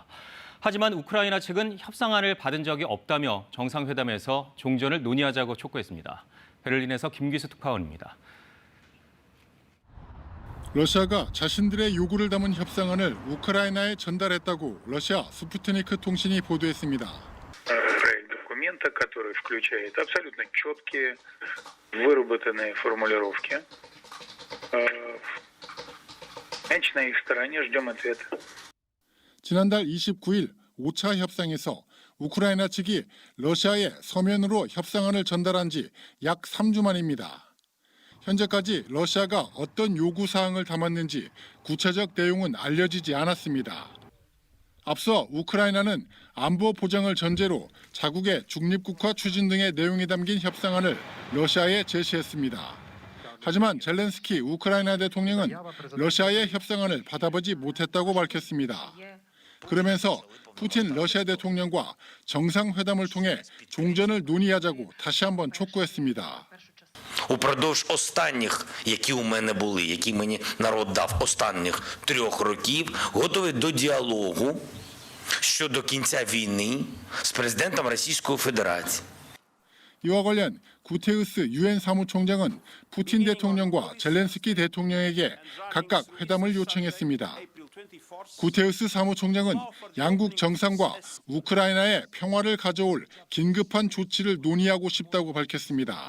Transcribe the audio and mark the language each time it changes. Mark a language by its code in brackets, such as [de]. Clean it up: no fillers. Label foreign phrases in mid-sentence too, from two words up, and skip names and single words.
[ko] 하지만 우크라이나 측은 협상안을 받은 적이 없다며 정상회담에서 종전을 논의하자고 촉구했습니다. 베를린에서 김기수 특파원입니다. 러시아가 자신들의 요구를 담은 협상안을 우크라이나에 전달했다고 러시아 스푸트니크 통신이 보도했습니다. [ru] Проект документа, который включает абсолютно четкие, выработанные формулировки. Значит, на их стороне ждем ответа. [ko] 지난달 29일 5차 협상에서 우크라이나 측이 러시아에 서면으로 협상안을 전달한 지 약 3주 만입니다. 현재까지 러시아가 어떤 요구사항을 담았는지 구체적 내용은 알려지지 않았습니다. 앞서 우크라이나는 안보 보장을 전제로 자국의 중립국화 추진 등의 내용이 담긴 협상안을 러시아에 제시했습니다. 하지만 젤렌스키 우크라이나 대통령은 러시아의 협상안을 받아보지 못했다고 밝혔습니다. 그러면서 푸틴 러시아 대통령과 정상회담을 통해 종전을 논의하자고 다시 한번 촉구했습니다. [uk] Упродовж останніх, які у мене були, які мені народ дав останніх 3 років, готовий до діалогу щодо кінця війни з президентом Російської Федерації. [ko] 이와 관련 구테우스 유엔 사무총장은 푸틴 대통령과 젤렌스키 대통령에게 각각 회담을 요청했습니다. 구테우스 사무총장은 양국 정상과 우크라이나의 평화를 가져올 긴급한 조치를 논의하고 싶다고 밝혔습니다.